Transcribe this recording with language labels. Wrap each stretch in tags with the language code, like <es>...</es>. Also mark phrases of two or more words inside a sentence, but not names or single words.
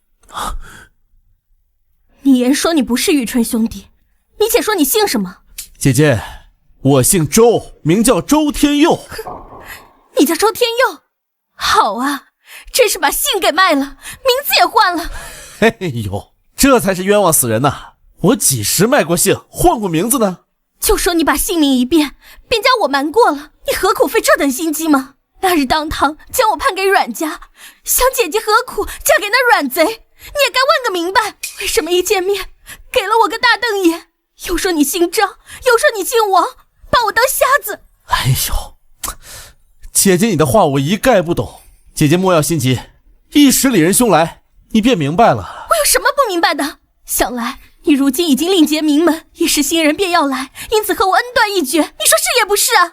<zh>你言說你不是玉春兄弟，你且說你姓什麼？姐姐，我姓周，名叫周天佑。你叫周天佑？好啊，真是把姓給賣了，名字也換了。哎呦，這才是冤枉死人吶！我幾時賣過姓，換過名字呢？就說你把姓名一變，便將我瞞過了，你何苦費這等心機嗎？那日當堂將我判給阮家，想姐姐何苦嫁給那阮賊？你也該問個明白，為什麼一見面給了我個大瞪眼？又說你姓張，又說你姓王，把我當瞎子。哎呦，姐姐你的話我一概不懂，姐姐莫要心急，一時李仁兄來，你便明白了。我有什麼不明白的？想來你如今已經另結名門，一時新人便要來，因此和我恩斷義絕，你說是也不是啊？</zh>